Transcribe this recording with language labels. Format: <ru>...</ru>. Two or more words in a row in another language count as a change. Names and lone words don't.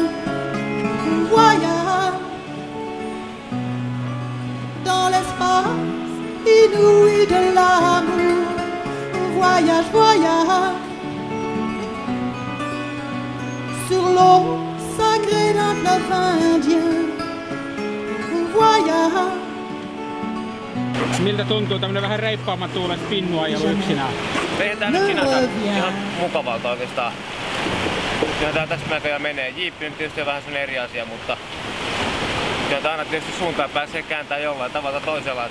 <fr>Voyage dans l'espace inouï de l'amour. Voyage, voyage sur l'eau sacrée d'un fleuve indien. Voyage.</fr> <fi>Miltä tuntuu tämmönen vähän reippaamman tuulen spinnuajelu yksinään? Vedetään nyt sinänsä ihan mukavalta oikeastaan. Kyllä tää tästä näköjään menee. Jiippi nyt tietysti on vähän sellainen eri asia, mutta kyllä tää aina tietysti suuntaan pääsee kääntämään jollain tavalla toisella.</fi>